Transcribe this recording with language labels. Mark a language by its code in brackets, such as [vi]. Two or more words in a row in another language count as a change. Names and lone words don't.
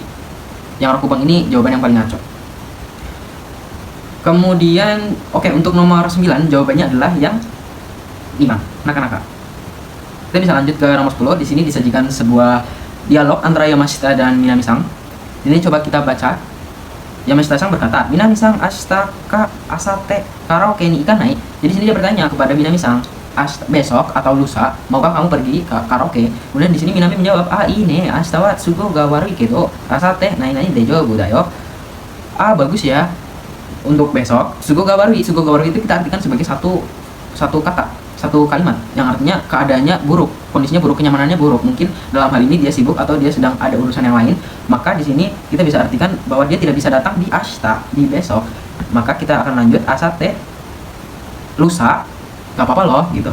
[id] Yang rokubang ini jawaban yang paling ngaco. Kemudian untuk nomor 9 jawabannya adalah yang 5, naka-naka. Kita bisa lanjut ke nomor 10. Di sini disajikan sebuah dialog antara Yamashita dan Minami-san. Ini coba kita baca. [ja] Yamashita-san berkata, "南さん明日か明後日カラオケに行かない?" [id] Jadi sini dia bertanya kepada Minami-san, besok atau lusa maukah kamu pergi ke karaoke? Kemudian di sini Minami menjawab, [ja] "いいえ、明日は都合が悪いけど明後日なら大丈夫だよ." [id] Bagus ya untuk besok. [ja] 都合が悪い [id] itu kita artikan sebagai satu kata, satu kalimat yang artinya keadaannya buruk, kondisinya buruk, kenyamanannya buruk. Mungkin dalam hal ini dia sibuk atau dia sedang ada urusan yang lain. Maka di sini kita bisa artikan bahwa dia tidak bisa datang di ashita, di besok. Maka kita akan lanjut asate, lusa, gak apa-apa loh gitu.